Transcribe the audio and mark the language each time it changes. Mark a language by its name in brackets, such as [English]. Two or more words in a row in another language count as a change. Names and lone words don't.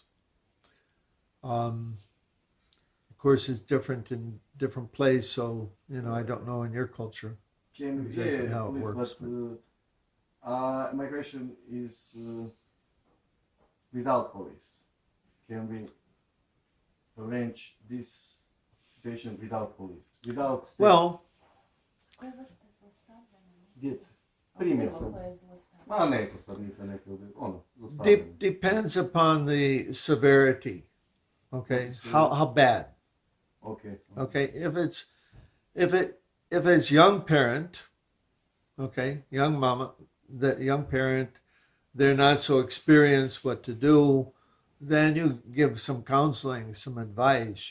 [English] Of course, it's different in different places, so I don't know in your culture exactly how it works. But my question is, without police, can we arrange this situation without police, without state? Well, [Croatian] Djeca. Primjer sam. Ma neko sad nisam neki [English] depends upon the severity. Okay, how bad? Okay, if it's young parent, okay, young mama, that young parent, they're not so experienced what to do, then you give some counseling, some advice.